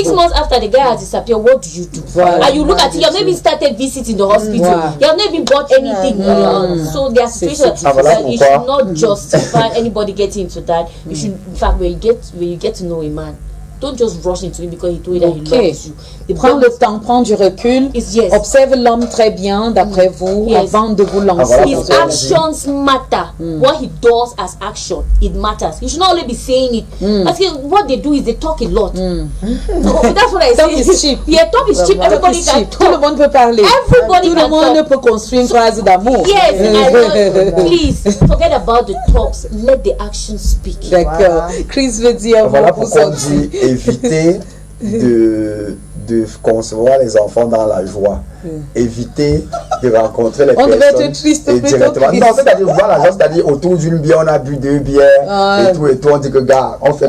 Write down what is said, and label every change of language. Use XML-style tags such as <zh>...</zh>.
<en>6 months after the guy has disappeared, what do you do? And you look at it, you have never even started visiting the hospital. You have never even bought anything. So their situation, it should not justify anybody getting into that. You should, in fact, when you get to know a man, don't just rush into it because he told you that he loves you.</en> <fr>Prends le temps, prends du recul. Observe l'homme très bien, d'après vous, avant de vous lancer.</fr> <en>His actions matter. What he does as action, it matters. You should not only be saying it. Because what they do is they talk a lot. That's what I say. Talk is cheap. Yeah, talk is cheap. Everybody can talk.</en> <fr>Tout le monde peut parler.</fr> <en>Everybody</en> <fr>Tout le monde peut construire une phrase d'amour.</fr> <en>Yes, please forget about the talks. Let the actions speak.</en> <fr>D'accord. Chris veut dire. Voilà pourquoi on dit éviter de concevoir les enfants dans la joie. Éviter de rencontrer les personnes. On devait être triste directement. Non, c'est-à-dire voir la joie, c'est-à-dire autour d'une bière, on a bu 2 bières et tout, on dit que gars, on fait</fr>